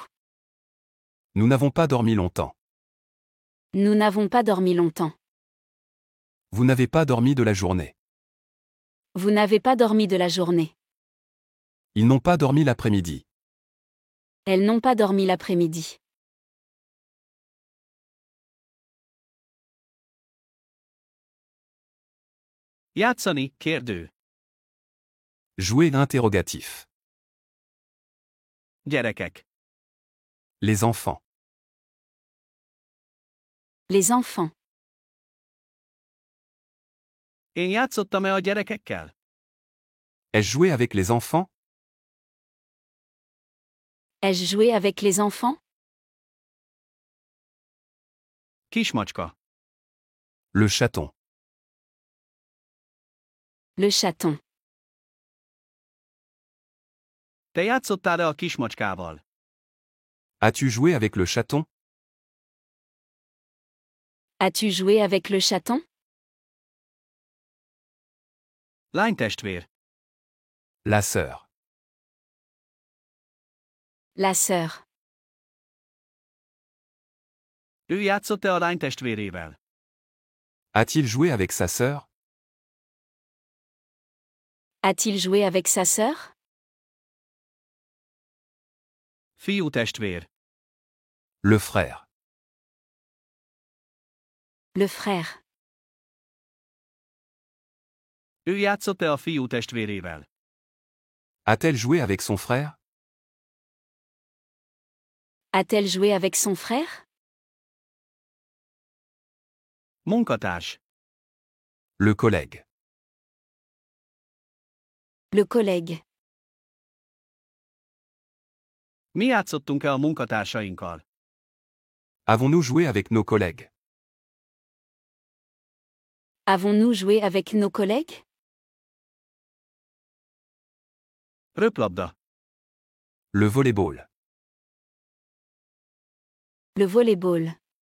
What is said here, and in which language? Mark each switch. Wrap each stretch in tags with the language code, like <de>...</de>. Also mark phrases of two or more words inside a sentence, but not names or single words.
<fr>Nous n'avons pas dormi longtemps. Nous n'avons pas dormi longtemps. Vous n'avez pas dormi de la journée. Vous n'avez pas dormi de la journée. Ils n'ont pas dormi l'après-midi. Elles n'ont pas dormi l'après-midi.</fr> <hu>Játszani, kérdő.</hu> <fr>Jouer interrogatif.</fr> <hu>Gyerekek.</hu> <fr>Les enfants. Les enfants.</fr> <hu>Én játszottam-e a gyerekekkel?</hu> <fr>Ai-je joué avec les enfants? Ai-je joué avec les enfants?</fr> <hu>Kismacska.</hu> <fr>Le chaton. Le chaton.</fr> <hu>Te játszottál-e a kismacskával?</hu> <fr>As-tu joué avec le chaton? As-tu joué avec le chaton?</fr> <hu>Lánytestvér.</hu> <fr>La sœur. La sœur.</fr> <hu>Ő játszott-e a lánytestvérével?</hu> <fr>A-t-il joué avec sa sœur? A-t-il joué avec sa sœur?</fr> <hu>Fiú testvér.</hu> <fr>Le frère. Le frère.</fr> <hu>Ő játszott-e a fiú testvérével?</hu> <fr>A-t-elle joué avec son frère? A-t-elle joué avec son frère?</fr> <hu>Munkatárs.</hu> <fr>Le collègue. Le collègue.</fr> <hu>Mi játszottunk-e a munkatársainkkal?</hu> <fr>Avons-nous joué avec nos collègues? Avons-nous joué avec nos collègues?</fr> <hu>Röplabda.</hu> <fr>Le volleyball. Le volleyball.</fr>